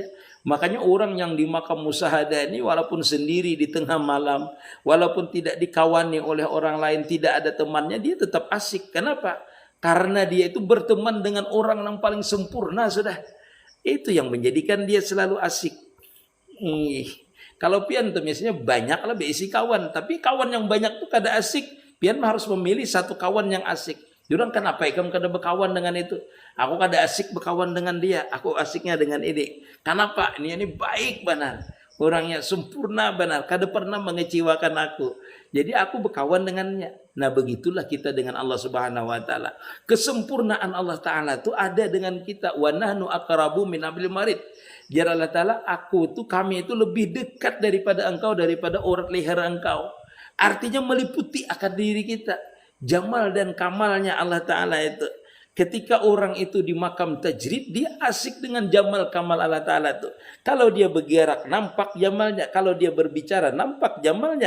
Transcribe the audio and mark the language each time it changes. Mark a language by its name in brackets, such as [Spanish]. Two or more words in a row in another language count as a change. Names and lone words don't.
[Indonesian] Makanya orang yang di makam musahadah ini walaupun sendiri di tengah malam, walaupun tidak dikawani oleh orang lain, tidak ada temannya, dia tetap asik. Kenapa? Karena dia itu berteman dengan orang yang paling sempurna sudah. Itu yang menjadikan dia selalu asik. [Banjar] Kalau pian tuh biasanya banyak lah berisi kawan, tapi kawan yang banyak tuh kada asik. Pian harus memilih satu kawan yang asik. Jurang kan apa ikam kada berkawan dengan itu. Aku kada asik berkawan dengan dia. Aku asiknya dengan ini. Kenapa? Ini baik benar. Orangnya sempurna benar. Kada pernah mengecewakan aku. [Indonesian] Jadi aku berkawan dengannya. Nah begitulah kita dengan Allah [Arabic] Subhanahu Wa Taala. [Indonesian] Kesempurnaan Allah Taala itu ada dengan kita. [Arabic] Wa nahnu aqrabu min hablil warid. [Banjar] Jar Allah Taala, kami itu lebih dekat daripada engkau, daripada urat leher engkau. [Indonesian] Artinya meliputi akan diri kita. Jamal dan kamalnya Allah Ta'ala itu. Ketika orang itu di makam tajrid, dia asik dengan jamal kamal Allah Ta'ala itu. Kalau dia bergerak, nampak jamalnya. Kalau dia berbicara, nampak jamalnya.